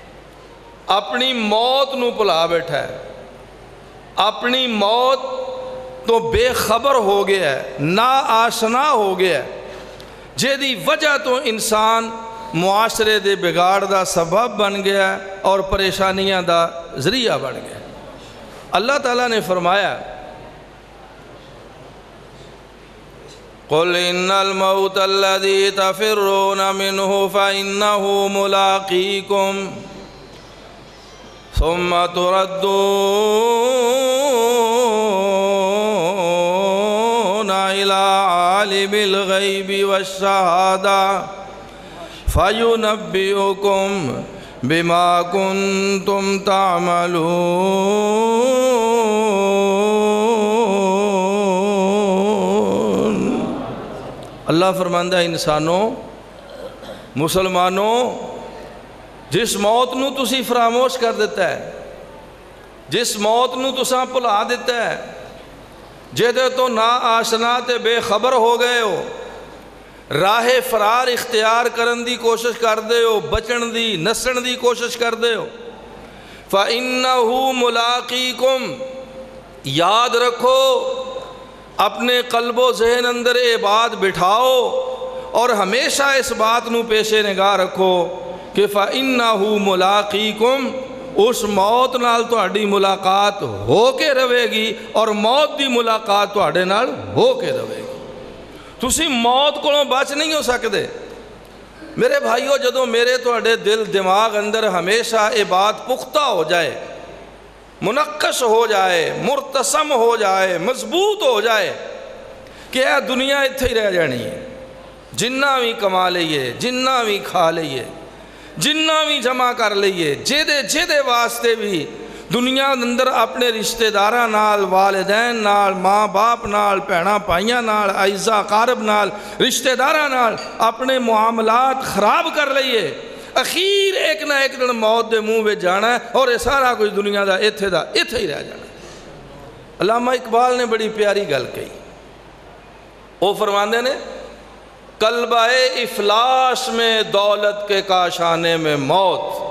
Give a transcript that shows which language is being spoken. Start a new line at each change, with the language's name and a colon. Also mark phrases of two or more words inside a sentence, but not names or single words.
Punjabi: اپنی موت نو بھلا بیٹھا ہے، اپنی موت تو بے خبر ہو گیا ہے، نا آشنا ہو گیا ہے، جیدی وجہ تو انسان معاشرے دے بگاڑ دا سبب بن گیا اور پریشانیاں دا ذریعہ بن گیا۔ اللہ تعالیٰ نے فرمایا
Arabic: قُلْ إِنَّ الْمَوْتَ الَّذِي تَفِرُّونَ مِنْهُ فَإِنَّهُ مُلَاقِيكُمْ ثُمَّ تُرَدُّونَ إِلَىٰ عَالِمِ الْغَيْبِ وَالشَّهَادَةِ فَيُنَبِّئُكُم بِمَا كُنتُمْ تَعْمَلُونَ۔
Punjabi: اللہ فرماندہ ہے انسانوں، مسلمانوں، جس موت نو تسی فراموش کر دیتا ہے، جس موت نو تساں بھلا دیتا ہے، جہدے تو نا آشنا تے بے خبر ہو گئے ہو، راہ فرار اختیار کرن دی کوشش کر دے ہو، بچن دی نسن دی کوشش کر دے ہو،
Arabic: فَإِنَّهُ مُلَاقِيكُمْ،
Punjabi: یاد رکھو، اپنے قلب و ذہن اندر اے بات بٹھاؤ اور ہمیشہ اس بات نو پیش نگاہ رکھو کہ
Arabic: فَإِنَّهُ مُلَاقِيكُمْ،
Punjabi: اس موت نال تہاڈی ملاقات ہو کے رہے گی اور موت دی ملاقات تہاڈے نال ہو کے رہے گی۔ تسی موت کو بچ نہیں ہو سکتے۔ میرے بھائیو، جدو میرے تہاڈے دل دماغ اندر ہمیشہ یہ بات پختہ ہو جائے، منقش ہو جائے، مرتسم ہو جائے، مضبوط ہو جائے کہ اے دنیا اتھے ہی رہ جانی ہے، جنہ بھی کما لئیے، جنہ بھی کھا لئیے، جنہ بھی جمع کر لئیے، جیدے واسطے بھی دنیا اندر اپنے رشتہ داراں نال، والدین نال، ماں باپ نال، بھیناں بھائیاں نال، اعزاء اقارب نال، رشتہ داراں نال اپنے معاملات خراب کر لئیے، اخیر ایک نہ ایک دن موت دے منہ میں جانا ہے اور یہ سارا کچھ دنیا دا اتھے ہی رہ جانا ہے۔ علامہ اقبال نے بڑی پیاری گل کہی، وہ فرماندے نے
Urdu: قلبہ افلاس میں دولت کے کاشانے میں موت،